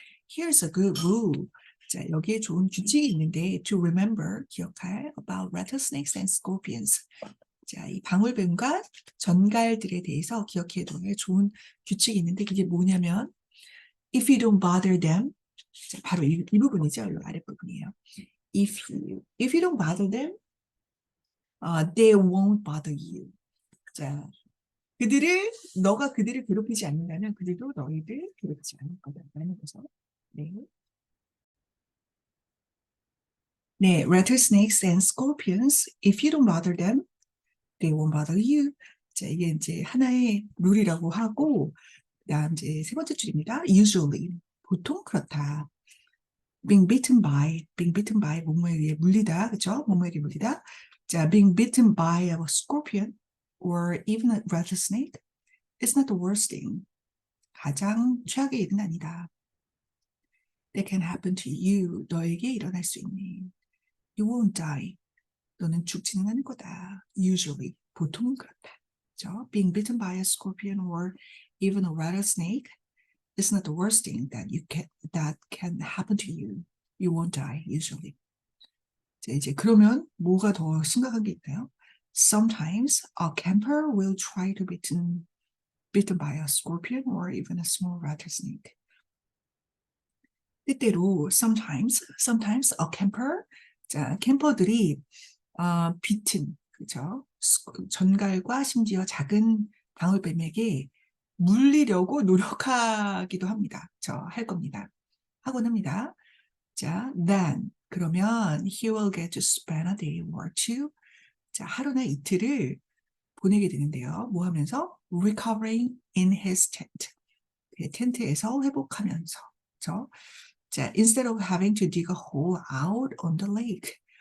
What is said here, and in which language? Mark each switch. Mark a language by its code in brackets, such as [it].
[en] Here's a good rule. 자, [ko] 여기에 좋은 규칙이 있는데 [en] to remember, [ko] 기억할 [en] about rattlesnakes and scorpions. [ko] 자, 이 방울뱀과 전갈들에 대해서 기억해둬야 좋은 규칙이 있는데 그게 뭐냐면 [en] if you don't bother them, [ko] 자, 바로 이 부분이죠. 이 아랫부분이에요. [en] If you don't bother them, they won't bother you. [ko] 자, 너가 그들을 괴롭히지 않는다면 그들도 너희를 괴롭히지 않을 거다라는 거죠. 네. [en] 네, rattlesnakes and scorpions, if you don't bother them, they won't bother you. [ko] 자, 이게 이제 하나의 룰이라고 하고, 그다음 이제 세 번째 줄입니다. usually, 보통 그렇다. [en] being bitten by, [ko] 뭐뭐에 의해 물리다, 그죠? 뭐뭐에 의해 물리다. [en] 자, being bitten by a scorpion or even a rattlesnake is not the worst thing. [ko] 가장 최악의 일은 아니다. [en] That can happen to you. [ko] 너에게 일어날 수 있니. [en] You won't die. [ko] 너는 죽지는 않을 거다. Usually. 보통은 그렇다. 그죠? [en] Being bitten by a scorpion or even a rattlesnake is not the worst thing that can happen to you. You won't die, usually. [ko] 자, 이제 그러면 뭐가 더 심각한 게 있나요? [en] Sometimes a camper will try to be bitten by a scorpion or even a small rattlesnake. [ko] 때때로 [en] sometimes a camper, [ko] 자, 캠퍼들이 bitten, 그죠? 전갈과 심지어 작은 방울뱀에게 물리려고 노력하기도 합니다. 할 겁니다. 하곤 합니다. [en] 자, then [ko] 그러면 [en] he will get to spend a day or two. [ko] 자, 하루나 이틀을 보내게 되는데요. 뭐 하면서? [en] recovering in his tent. [ko] 그 텐트에서 회복하면서. 그죠? [en] 자, instead of having to dig a hole out on the lake.